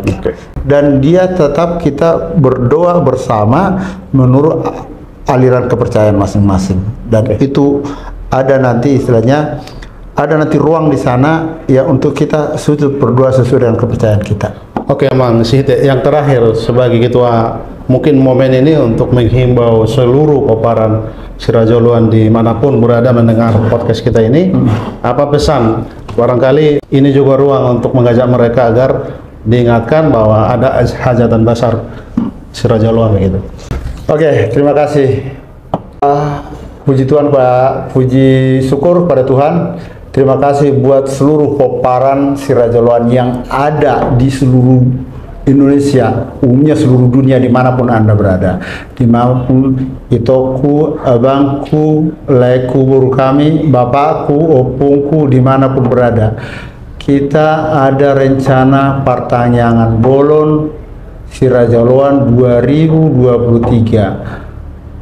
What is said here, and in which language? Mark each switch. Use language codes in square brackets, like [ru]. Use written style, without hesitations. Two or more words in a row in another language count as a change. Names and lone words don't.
[id] Dan dia tetap kita berdoa bersama menurut aliran kepercayaan masing-masing. Dan itu ada nanti istilahnya, ada nanti ruang di sana ya untuk kita sujud berdoa sesuai dengan kepercayaan kita. Oke, Mang Sihite, yang terakhir sebagai ketua, mungkin momen ini untuk menghimbau seluruh peparan si Raja Loan dimanapun berada mendengar podcast kita ini, apa pesan? Barangkali ini juga ruang untuk mengajak mereka agar diingatkan bahwa ada hajatan besar si Raja Loan begitu. Oke, terima kasih. Puji Tuhan Pak, puji syukur pada Tuhan. Terima kasih buat seluruh peparan si Raja Loan yang ada di seluruh Indonesia, umumnya seluruh dunia, dimanapun Anda berada, dimanapun itoku, abangku, leku, [bbc] buru kami, [id] bapakku, opungku, dimanapun berada. Kita ada rencana pertanyaan Bolon si Raja Loan 2023.